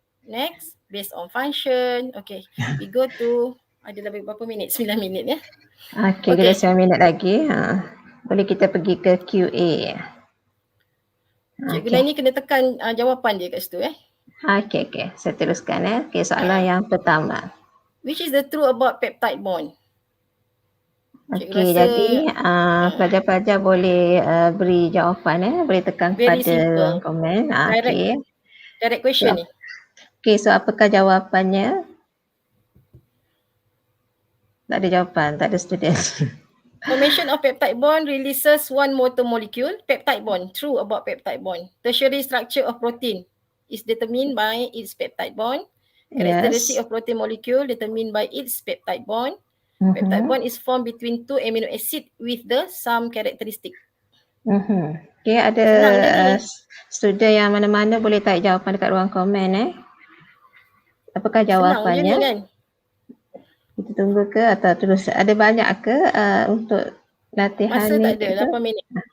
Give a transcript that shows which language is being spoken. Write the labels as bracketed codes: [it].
[en] Next, based on function. Okay, we go to, [ms] ada lebih berapa minit? 9 minit ya. Okay, kita 9 minit lagi. Boleh kita pergi ke QA. Cikgu Laini kena tekan jawapan dia kat situ Okay. Saya teruskan Okay, soalan yang pertama. [en] Which is the truth about peptide bond? [ms] Okey, jadi pelajar-pelajar boleh beri jawapan boleh tekan pada komen. Direct question ni. Okey, so apakah jawapannya? Tak ada jawapan, tak ada student. [en] Formation of peptide bond releases one motor molecule. Peptide bond, true about peptide bond. Tertiary structure of protein is determined by its peptide bond. Characteristic of protein molecule determined by its peptide bond. Peptide bond is formed between 2 amino acid with the same characteristic. [ms] Okay, ada student yang mana-mana boleh type jawapan dekat ruang komen Apakah jawapannya? Senang je kan? Kita tunggu ke atau terus? Ada banyak ke untuk latihan masa ni? Masa tak ada, 8 minit.